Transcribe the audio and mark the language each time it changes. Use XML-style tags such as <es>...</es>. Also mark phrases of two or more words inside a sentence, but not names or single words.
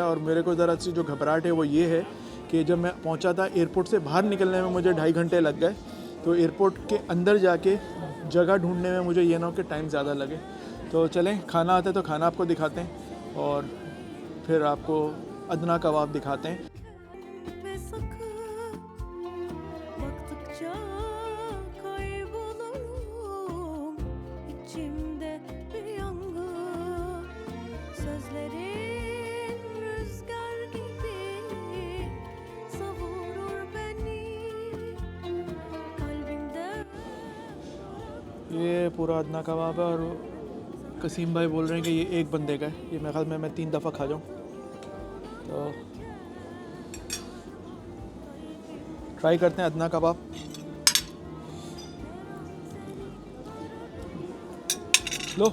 <ur>اور میرے کو ذرا سی جو گھبراہٹ ہے وہ یہ ہے کہ جب میں پہنچا تھا ایئرپورٹ سے باہر نکلنے میں مجھے 2.5 گھنٹے لگ گئے، تو ایئرپورٹ کے اندر جا کے جگہ ڈھونڈنے میں مجھے یہ نہ ہو کہ ٹائم زیادہ لگے. تو چلیں، کھانا آتا ہے تو کھانا آپ کو دکھاتے ہیں اور پھر آپ کو ادنہ کباب دکھاتے ہیں.</ur> <tr>Ve sakın baktıkça kaybolurum içimde bir yangın, sözlerin rüzgar gibi savurur beni kalbimde.</tr> <ur>یہ پورا ادنہ کباب ہے اور قسیم بھائی بول رہے ہیں کہ یہ ایک بندے کا ہے. یہ میرے خیال میں میں 3 دفعہ کھا جاؤں۔ تو ٹرائی کرتے ہیں ادنہ کباب. लो</ur>